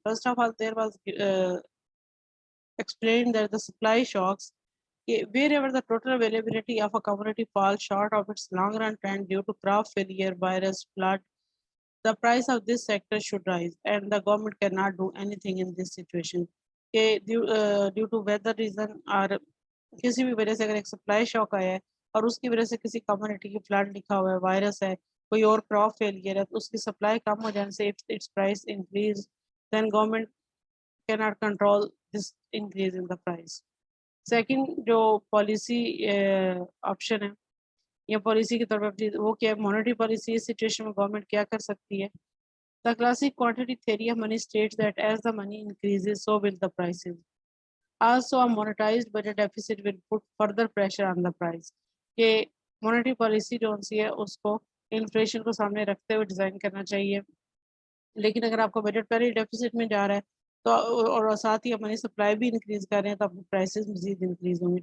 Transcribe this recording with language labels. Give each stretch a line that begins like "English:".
English: First of all, there was explained that the supply shocks, wherever the total availability of a commodity falls short of its long run trend due to crop failure, virus, flood, the price of this sector should rise and the government cannot do anything in this situation. Due to weather reason
Urdu: اور کسی بھی وجہ سے اگر ایک supply شاک آیا ہے اور اس کی وجہ سے کسی کمیونٹی کی فلڈ لکھا ہوا ہے، وائرس ہے، کوئی اور کراپ فیلئر ہے تو اس کی سپلائی کم ہو جانے سے
English: Its price increase then government cannot control this increase in the price.
Urdu: Second جو پالیسی آپشن ہے یا پالیسی کی طرف وہ کیا ہے، مانیٹری پالیسی. اس سچویشن میں گورنمنٹ کیا کر سکتی ہے؟
English: The classic quantity theory of money states that as the money increases, so will the prices. Also, a monetized budget deficit will put further pressure on the price.
Urdu: کہ monetary policy جو سی ہے اس کو inflation کو سامنے رکھتے ہوئے design کرنا چاہیے. لیکن اگر آپ کو بجٹ پہلے ڈیفیسٹ میں جا رہا ہے تو اور ساتھ ہی منی سپلائی بھی انکریز کر رہے ہیں تو آپ کی پرائسز مزید انکریز ہوں گی.